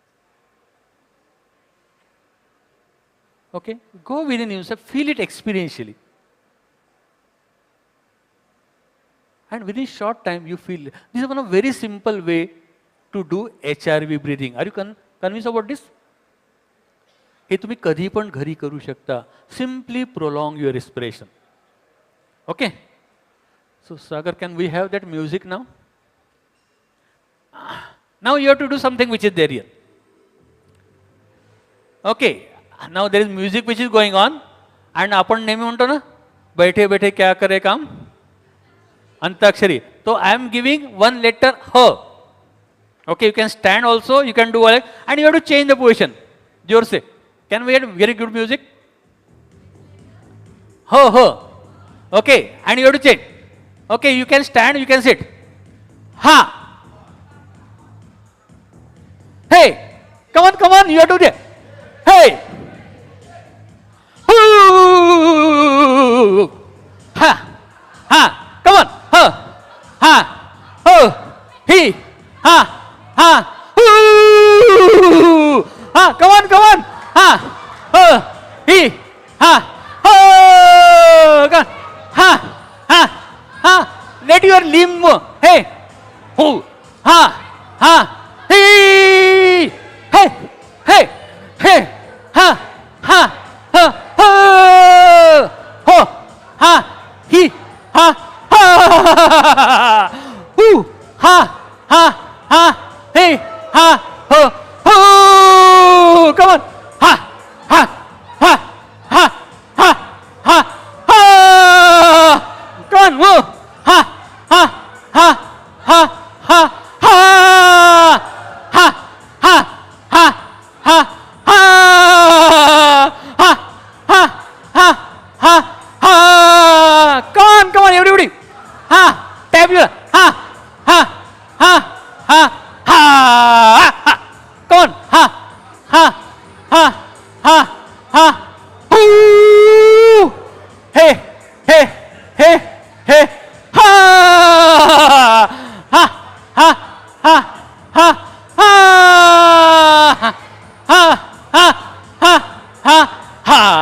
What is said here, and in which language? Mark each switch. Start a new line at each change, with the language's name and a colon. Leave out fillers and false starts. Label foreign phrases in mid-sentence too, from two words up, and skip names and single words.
English: Okay? Go within yourself, feel it experientially. And within short time you feel, this is one of very simple way to do HRV breathing. Are you convinced about this?
Marathi: हे तुम्ही कधी पण घरी करू शकता.
English: Simply prolong your respiration. Okay? So Sagar, can we have that music now? Now you have to do something which is there here. Okay, now there is music which is going on, and
Marathi: आपण नेहमी म्हणतो ना,
Hindi: बैठे बैठे क्या करे काम, अंताक्षरी.
English: So I am giving one letter H. Okay, you can stand also, you can do all, and you have to change the position.
Hindi: जोर से.
English: Can we get very good music? H. Okay, and you have to change. Okay, you can stand, you can sit. Ha. Hey, come on, you have to do it. Hey. Ooh. Ha. Ha. Come on. Ha. Ha. Oh. He. Ha. Ha. Ooh. Ha. Come on. Ha. Oh. He. Ha. Oh. Come on. Ha. Ha. Ha. Let your limb move. Hey. Oh. Ha. Ha. Hey. Hey. Hey. Hey. Ha. Ha. Ha. Ho. Ho. Ha. He. Ha. Ha. Ooh. Ha. Ha. Ha. Hey. Ha. Ho. Ho. Come on. Ha. Ha. Ha. Ha. Ha. Ha. Ha. Come on. Move. Ha. Ha. Ha. Ha. Ha. Ha. Ha. Ha. Ha. Ha. Ha. Ha. Ha. Ha. Ha. Ha. Come on, everybody. Ha. Tap your. Ha. Ha. Ha. Ha. Ha. Ha. Come on. Ha. Ha. Ha. Ha. Ha. Ooh. Hey. Hey. Hey. Hey. Ha. Ha. Ha. Ha. Ha. Ha. Ha. Ha. Ha. Ha. Ha.